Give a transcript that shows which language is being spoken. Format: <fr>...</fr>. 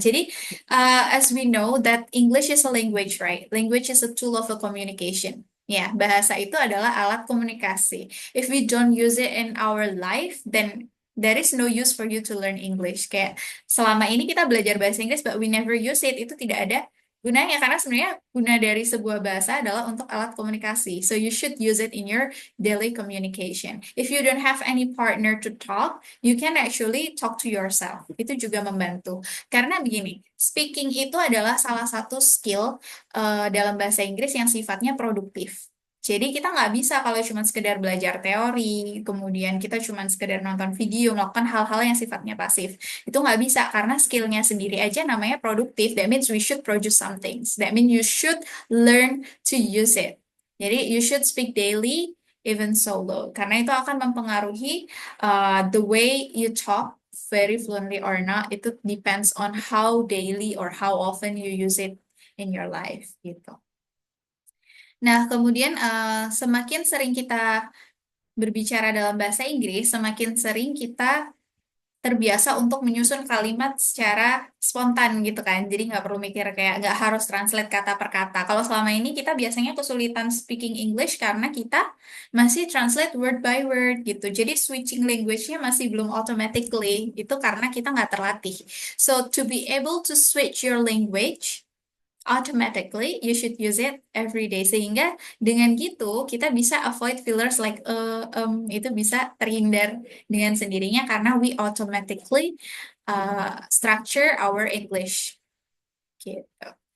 <id>Jadi,</id> <en>as we know that English is a language, right? Language is a tool of a communication.</en> <id>Ya, bahasa itu adalah alat komunikasi.</id> <en>If we don't use it in our life, then there is no use for you to learn English.</en> <id>Kayak selama ini kita belajar bahasa Inggris,</id> <en>but we never use it.</en> <id>Itu tidak ada gunanya, karena sebenarnya guna dari sebuah bahasa adalah untuk alat komunikasi.</id> <en>So you should use it in your daily communication. If you don't have any partner to talk, you can actually talk to yourself.</en> <id>Itu juga membantu. Karena begini, speaking itu adalah salah satu skill dalam bahasa Inggris yang sifatnya produktif. Jadi kita nggak bisa kalau cuma sekedar belajar teori, kemudian kita cuma sekedar nonton video, melakukan hal-hal yang sifatnya pasif. Itu nggak bisa karena skillnya sendiri aja namanya produktif.</id> <en>That means we should produce some things. That means you should learn to use it.</en> <id>Jadi</id> <en>you should speak daily, even solo.</en> <id>Karena itu akan mempengaruhi</id> <en>the way you talk very fluently or not.</en> <id>Itu</id> <en>depends on how daily or how often you use it in your life</en> <id>gitu. Nah, kemudian semakin sering kita berbicara dalam bahasa Inggris, semakin sering kita terbiasa untuk menyusun kalimat secara spontan gitu kan. Jadi nggak perlu mikir kayak nggak harus translate kata per kata. Kalau selama ini kita biasanya kesulitan</id> <en>speaking English</en> <id>karena kita masih translate</id> <en>word by word</en> <id>gitu. Jadi</id> <en>switching language-nya</en> <id>masih belum</id> <en>automatically.</en> <id>Itu karena kita nggak terlatih.</id> <en>So to be able to switch your language automatically you should use it every day.</en> <id>Sehingga dengan gitu kita bisa</id> <en>avoid fillers like</en> <id>itu bisa terhindar dengan sendirinya karena</id> <en>we automatically structure our English</en> <id>gitu.</id>